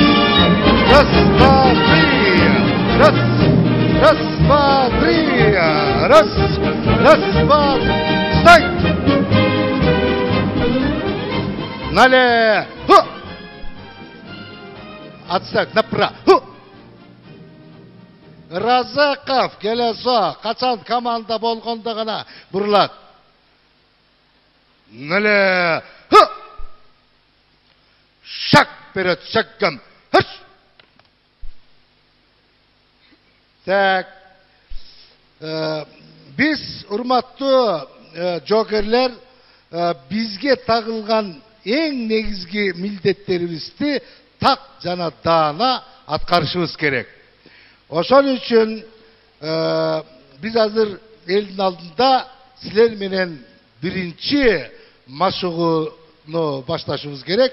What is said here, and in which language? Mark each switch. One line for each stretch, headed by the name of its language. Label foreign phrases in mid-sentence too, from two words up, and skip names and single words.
Russian: Раз, два, три. Раз. Раз, два, три. Раз. Раз, два. Стой! Налево. Отставь направо.
Kyrgyz: Разаков келесо. Качан команда болгондо гана бурулат.
Russian: Налево. Шаг вперед, шагом. Хыш! Так.
Kyrgyz: Biz урматтуу жогерлер, бизге тагылган эң негизги милдеттерибизди так жана даана аткарышыбыз керек. Ошон үчүн биз азыр элдин алдында силер менен биринчи машыгууну башташыбыз керек.